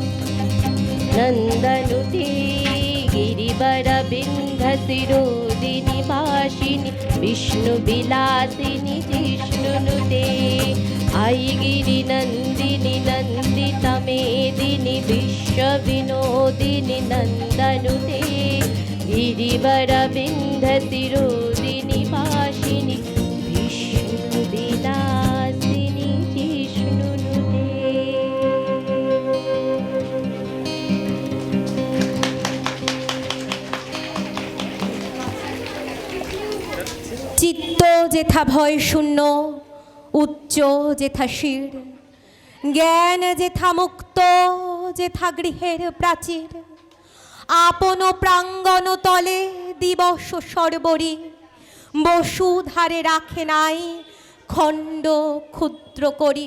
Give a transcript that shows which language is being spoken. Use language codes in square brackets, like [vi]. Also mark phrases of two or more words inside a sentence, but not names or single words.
[sa] नन्दनुते गिरिवरविन्ध्यशिरोदिनि वासिनि विष्णुविलासिनि जिष्णुनुते आई गिरिनन्दिनि नन्दितमेदिनि विश्वविनोदिनि नन्दनुते गिरिवरविन्ध्यशिरोदिनि वासिनि विष्णुविलासिनि जिष्णुनुते। [bn] চিত্ত যেথা ভয় শূন্য, উচ্চ যেথা শির, জ্ঞান যেথা মুক্ত, যেথা গৃহের প্রাচীর, আপন প্রাঙ্গণ তলে দিবস সর্বরি, বসুধারে রাখে নাই খণ্ড ক্ষুদ্র করি।